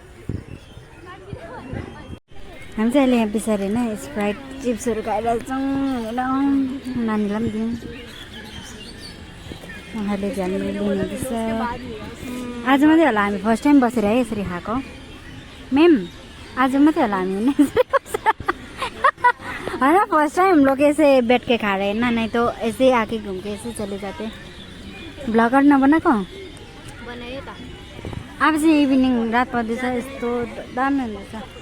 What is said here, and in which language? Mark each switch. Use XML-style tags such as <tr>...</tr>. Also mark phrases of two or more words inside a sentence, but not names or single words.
<ne>हामी चाहिँ अहिले यहाँ पछाडि होइन स्प्राइट चिप्सहरू खाइरहेछौँ नानीलाई पनि दिउँ उहाँले झ्याल लिनुहुँदैछ आज मात्रै होला हामी</ne> <en>first time</en> <ne>बसेर है यसरी खाएको मैम आज मात्रै होला हामी होइन</ne> <en>first time</en> <hi>हम लोग ऐसे बैठ के खा रहे हैं ना नहीं तो ऐसे ही आके घूम के ऐसे चले जाते</hi> <ne>ब्लगर नबनाएको बनायो त अब चाहिँ इभिनिङ रात पर्दैछ यस्तो दामी हुँदैछ</ne>